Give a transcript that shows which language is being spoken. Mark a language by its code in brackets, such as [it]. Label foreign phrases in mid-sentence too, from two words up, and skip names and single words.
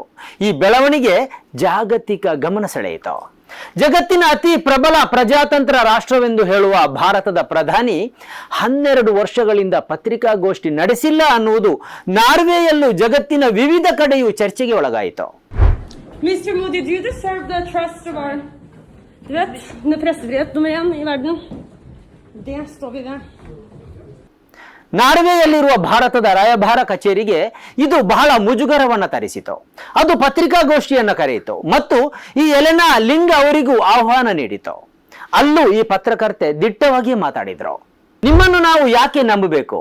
[kn] ಈ ಬೆಳವಣಿಗೆ ಜಾಗತಿಕ ಗಮನ ಸೆಳೆಯಿತು. ಜಗತ್ತಿನ ಅತಿ ಪ್ರಬಲ ಪ್ರಜಾತಂತ್ರ ರಾಷ್ಟ್ರವೆಂದು ಹೇಳುವ ಭಾರತದ ಪ್ರಧಾನಿ 12 ವರ್ಷಗಳಿಂದ ಪತ್ರಿಕಾಗೋಷ್ಠಿ ನಡೆಸಿಲ್ಲ ಅನ್ನುವುದು ನಾರ್ವೆಯಲ್ಲೂ ಜಗತ್ತಿನ ವಿವಿಧ ಕಡೆಯೂ ಚರ್ಚೆಗೆ ಒಳಗಾಯಿತು. [en] Mr. Modi, do you deserve the trust of our... [sv] Du vet, när pressfrihet nummer 1 i världen. Det står vi där. [kn] ನಾರ್ವೆಯಲ್ಲಿರುವ ಭಾರತದ ರಾಯಭಾರ ಕಚೇರಿಗೆ ಇದು ಬಹಳ ಮುಜುಗರವನ್ನು ತರಿಸಿತು. ಅದು ಪತ್ರಿಕಾಗೋಷ್ಠಿಯನ್ನು ಕರೆಯಿತು ಮತ್ತು ಈ ಎಲೆನಾ ಲಿಂಗ್ ಅವರಿಗೂ ಆಹ್ವಾನ ನೀಡಿತು. ಅಲ್ಲೂ ಈ ಪತ್ರಕರ್ತೆ ದಿಟ್ಟವಾಗಿ ಮಾತಾಡಿದ್ರು. ನಿಮ್ಮನ್ನು ನಾವು ಯಾಕೆ ನಂಬಬೇಕು?